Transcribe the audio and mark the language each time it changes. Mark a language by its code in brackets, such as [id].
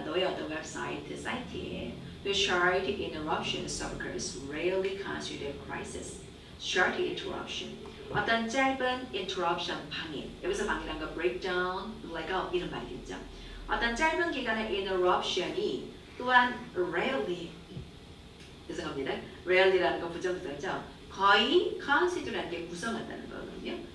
[ko] 너의 어떤 웹사이트, 사이트에. [en] The short interruptions occurs rarely constitute crisis. Short interruption. [ko] 어떤 짧은 interruption, 방해. 여기서 방해란 거 breakdown, blackout 이런 말이겠죠. 어떤 짧은 기간의 interruption이 또한 rarely, 죄송합니다. rarely라는 거 부정사죠. 거의 constitute라는 게 구성한다는 거거든요.